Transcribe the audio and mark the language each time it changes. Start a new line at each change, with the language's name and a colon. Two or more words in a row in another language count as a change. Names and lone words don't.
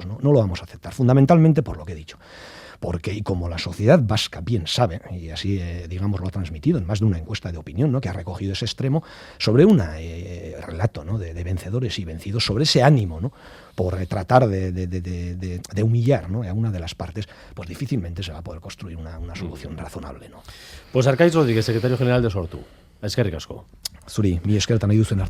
Spanish: No lo vamos a aceptar, fundamentalmente por lo que he dicho. Porque, y como la sociedad vasca bien sabe, y así, digamos, lo ha transmitido en más de una encuesta de opinión, ¿no?, que ha recogido ese extremo, sobre un relato, ¿no?, de vencedores y vencidos, sobre ese ánimo, ¿no?, por tratar de humillar, ¿no?, a una de las partes, pues difícilmente se va a poder construir una solución razonable, ¿no? Pues Arkaitz Rodríguez, secretario general de Sortu.
Basque: Eskerrik asko. Zuri, mi esker eta nahi duzen arte.